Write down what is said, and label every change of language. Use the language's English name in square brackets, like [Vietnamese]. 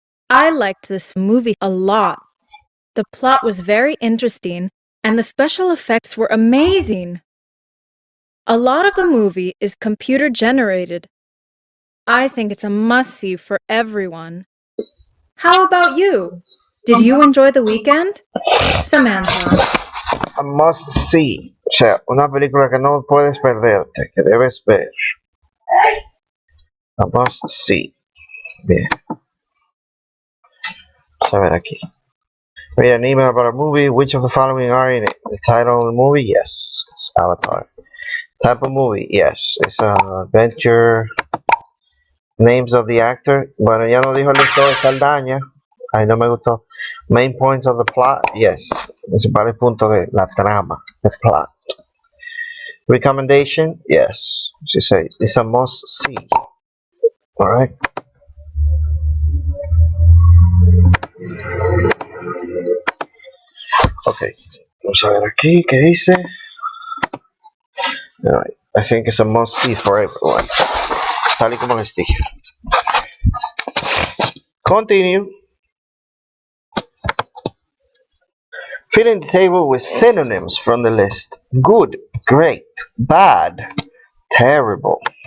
[English] I liked this movie a lot. The plot was very interesting and the special effects were amazing. A lot of the movie is computer generated. I think it's a must-see for everyone. How about you? Did you enjoy the weekend? Samantha. A must see. [Spanish] O sea, una película que no puedes perderte, que debes ver. [English] A must see. [Spanish] Bien. Vamos a ver aquí. [English] Read an email about a movie. Which of the following are in it? The title of the movie? Yes. It's Avatar. Type of movie? Yes. It's an adventure. Names of the actor. [Spanish] Bueno, ya nos dijo el lector de Saldaña. Ahí no me gustó. [English] Main points of the plot? Yes. [Spanish] Principales puntos de la trama. [English] The plot. Recommendation? Yes. She said it's a must see. Alright. Okay. [Spanish] Vamos a ver aquí qué dice. [English] Alright. I think it's a must see for everyone. [Spanish] Tal y como les dije. [English] Continue. Filling the table with synonyms from the list. Good, great, bad, terrible.